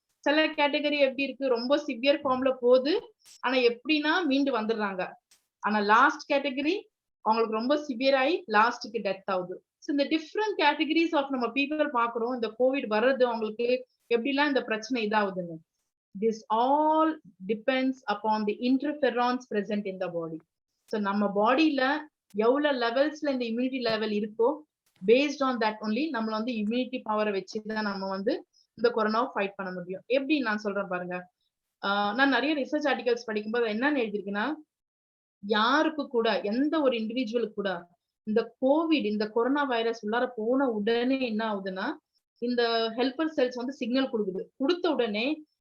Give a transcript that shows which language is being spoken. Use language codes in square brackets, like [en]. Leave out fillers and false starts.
[ta] சில கேட்டகரி எப்படி இருக்கு, ரொம்ப சிவியர் ஃபார்ம்ல போகுது, ஆனா எப்படின்னா மீண்டு வந்துடுறாங்க. ஆனா லாஸ்ட் கேட்டகரி அவங்களுக்கு ரொம்ப சிவியர் ஆகி லாஸ்ட்க்கு டெத் ஆகுது. சோ இந்த டிஃப்ரெண்ட் கேட்டகரிஸ் ஆஃப் நம்ம பீப்புள் பாக்குறோம். இந்த கோவிட் வர்றது அவங்களுக்கு எப்படிலாம் இந்த பிரச்சனை இதாகுதுன்னு. [en] This all depends upon the interferons present in the body. [ta] So நம்ம பாடியில எவ்வளவு லெவல்ஸ்ல இந்த இம்யூனிட்டி லெவல் இருக்கோ, பேஸ்ட் ஆன் தட் ஒன்லி நம்மள வந்து இம்யூனிட்டி பவரை வச்சுதான் நம்ம வந்து இந்த கொரோனாவை ஃபைட் பண்ண முடியும். எப்படி நான் சொல்றேன் பாருங்க. நான் நிறைய ரிசர்ச் ஆர்டிகல்ஸ் படிக்கும்போது என்னன்னு எழுதிருக்குன்னா, யாருக்கு கூட எந்த ஒரு இண்டிவிஜுவலுக்கு கூட இந்த கோவிட், இந்த கொரோனா வைரஸ் உள்ளார போன உடனே என்ன ஆகுதுன்னா, இந்த ஹெல்பர் செல்ஸ் வந்து சிக்னல் கொடுக்குது. கொடுத்த உடனே